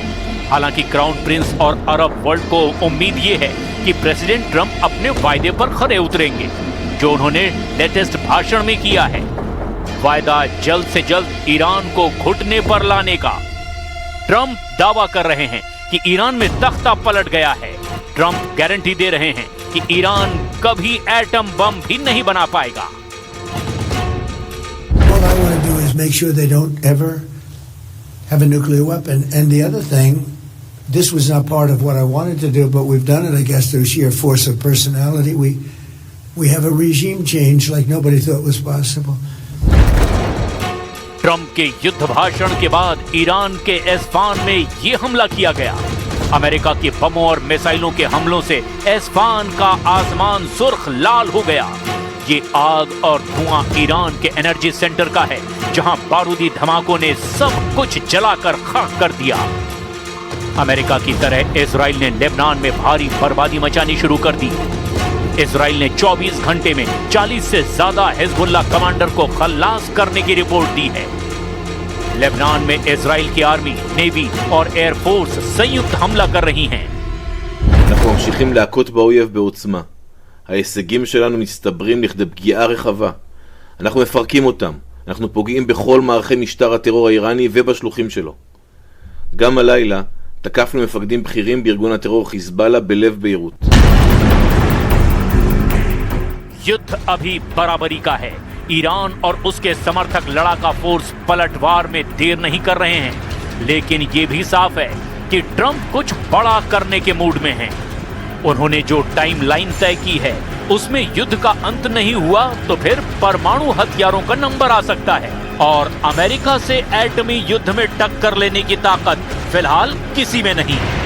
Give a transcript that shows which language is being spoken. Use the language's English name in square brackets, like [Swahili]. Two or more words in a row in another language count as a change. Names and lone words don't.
[Hindi] हालांकि [English] crown prince [Hindi] और [English] Arab world [Hindi] को उम्मीद ये है कि प्रेसिडेंट ट्रंप अपने वायदे पर खरे उतरेंगे, जो उन्होंने लेटेस्ट भाषण में किया है। वायदा जल्द से जल्द ईरान को घुटने पर लाने का। ट्रंप दावा कर रहे हैं कि ईरान में तख्ता पलट गया है। ट्रंप गारंटी दे रहे हैं कि ईरान कभी [English] atom bomb [Hindi] भी नहीं बना पाएगा। [English] All I want to do is make sure they don't ever have a nuclear weapon. And the other thing, this was not part of what I wanted to do, but we've done it, I guess, through sheer force of personality. We have a regime change like nobody thought was possible. [Hindi] ट्रंप के युद्ध भाषण के बाद ईरान के एस्फान में ये हमला किया गया। अमेरिका के बमों और मिसाइलों के हमलों से एस्फान का आसमान सुर्ख लाल हो गया। ये आग और धुआं ईरान के [English] energy center [Hindi] का है, जहां बारूदी धमाकों ने सब कुछ जलाकर खाक कर दिया। अमेरिका की तरह इजराइल ने लेबनान में भारी बर्बादी मचानी शुरू कर दी। इजराइल ने 24 घंटे में 40 से ज्यादा हिजबुल्लाह कमांडर को खल्लास करने की रिपोर्ट दी है। लेबनान में इजराइल की आर्मी, नेवी और एयरफोर्स संयुक्त हमला कर रही हैं। [Hebrew] אנחנו ממשיכים להכות באויב בעוצמה. ההישגים שלנו מסתברים לכדי פגיעה רחבה. אנחנו מפרקים אותם. אנחנו פוגעים בכל מערכי משטר הטרור האיראני ובשלוחים שלו. גם הלילה תקפנו מפקדים בכירים בארגון הטרור חיזבאללה בלב ביירות. [Hindi] युद्ध अभी बराबरी का है। ईरान और उसके समर्थक लड़ाका फोर्स पलटवार में देर नहीं कर रहे हैं, लेकिन ये भी साफ है कि ट्रंप कुछ बड़ा करने के मूड में हैं। उन्होंने जो टाइमलाइन तय की है उसमें युद्ध का अंत नहीं हुआ तो फिर परमाणु हथियारों का नंबर आ सकता है और अमेरिका से एटमी युद्ध में टक्कर लेने की ताकत फिलहाल किसी में नहीं।